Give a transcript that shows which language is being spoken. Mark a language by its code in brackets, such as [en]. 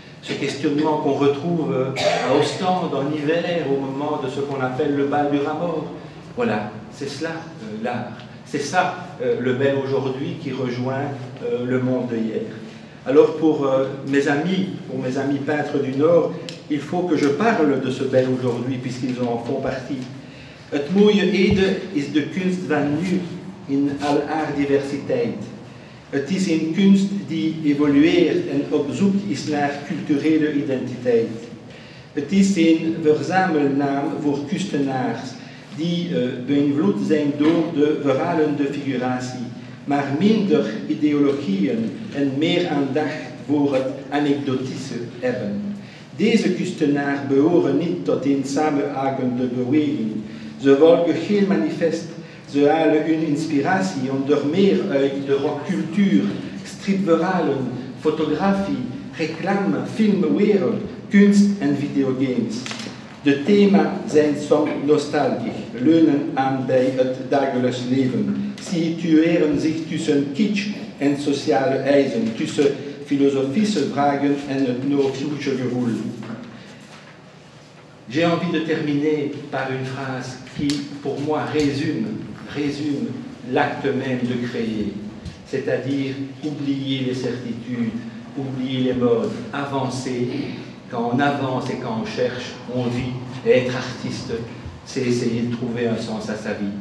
[fr] Ce questionnement qu'on retrouve à Ostende en hiver, au moment de ce qu'on appelle le bal du rat mort. Voilà, c'est cela l'art. C'est ça le bel aujourd'hui qui rejoint le monde de hier. Alors pour mes amis peintres du Nord, il faut que je parle de ce bel aujourd'hui, puisqu'ils en font partie. [nl] Het mooie Ede is de kunst van nu in al haar diversiteit. Het is een kunst die evolueert en op zoek is naar culturele identiteit. Het is een verzamelnaam voor kunstenaars die beïnvloed zijn door de verhalende figuratie, maar minder ideologieën en meer aandacht voor het anekdotische hebben. Deze kunstenaars behoren niet tot een samenhangende beweging. Ze volgen geen manifest. Ze halen hun inspiratie onder meer uit de rockcultuur, stripverhalen, fotografie, reclame, filmwereld, kunst en videogames. De thema's zijn soms nostalgisch, leunen aan bij het dagelijks leven, situeren zich tussen kitsch en sociale eisen, tussen filosofische vragen en het nostalgische gevoel. [fr] J'ai envie de terminer par une phrase qui, pour moi, résume l'acte même de créer, c'est-à-dire oublier les certitudes, oublier les modes, avancer. Quand on avance et quand on cherche, on vit. Et être artiste, c'est essayer de trouver un sens à sa vie.